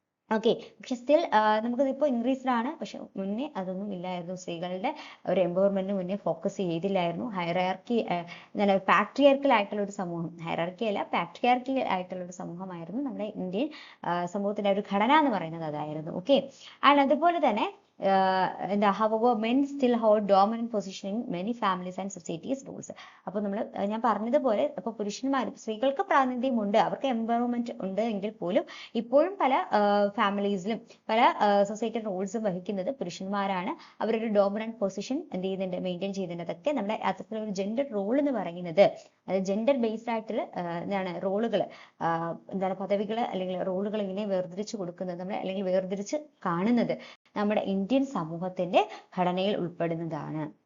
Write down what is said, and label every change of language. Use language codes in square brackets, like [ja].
[ml] Okay, പക്ഷെ still നമുക്കിതിപ്പോൾ increased ആണ്. പക്ഷെ മുന്നേ അതൊന്നും ഇല്ലായിരുന്നു. സ്ത്രീകളുടെ ഒരു എംപവർമെന്റിന് മുന്നേ ഫോക്കസ് ചെയ്തില്ലായിരുന്നു. ഹൈറാർക്കി എന്താണ് പാട്രിയാർക്കൽ ആയിട്ടുള്ള ഒരു സമൂഹം, ഹൈറാർക്കി അല്ല പാട്രിയാർക്കൽ ആയിട്ടുള്ള ഒരു സമൂഹമായിരുന്നു നമ്മുടെ ഇന്ത്യൻ സമൂഹത്തിന്റെ ഒരു ഘടന എന്ന് പറയുന്നത് അതായിരുന്നു. ഓക്കെ, ആൻഡ് അതുപോലെ തന്നെ എന്താ [en] however men still hold dominant position in many families and societies rules. [ml] അപ്പോൾ ഞാൻ പറഞ്ഞതുപോലെ ഇപ്പോൾ സ്ത്രീകൾക്ക് പ്രാതിനിധ്യമുണ്ട്, അവർക്ക് എംപവർമെന്റ് ഉണ്ട് എങ്കിൽ പോലും ഇപ്പോഴും പല ഫാമിലീസിലും പല സൊസൈറ്റി റോൾസും വഹിക്കുന്നത് പുരുഷന്മാരാണ്. അവരൊരു ഡോമിനന്റ് പൊസിഷൻ എന്ത് ചെയ്യുന്നുണ്ട്, മെയിൻറ്റെയിൻ ചെയ്യുന്നുണ്ട്. അതൊക്കെ നമ്മുടെ അത്തരത്തിലൊരു ജെൻഡർ റോൾ എന്ന് പറയുന്നത്, അത് ജെൻഡർ ബേസ്ഡ് ആയിട്ടുള്ള എന്താണ് റോളുകൾ, എന്താണ് പദവികൾ അല്ലെങ്കിൽ റോളുകൾ ഇങ്ങനെ വേർതിരിച്ച് കൊടുക്കുന്നത് നമ്മൾ, അല്ലെങ്കിൽ വേർതിരിച്ച് കാണുന്നത് നമ്മുടെ ഇന്ത്യൻ സമൂഹത്തിന്റെ ഘടനയിൽ ഉൾപ്പെടുന്നതാണ്.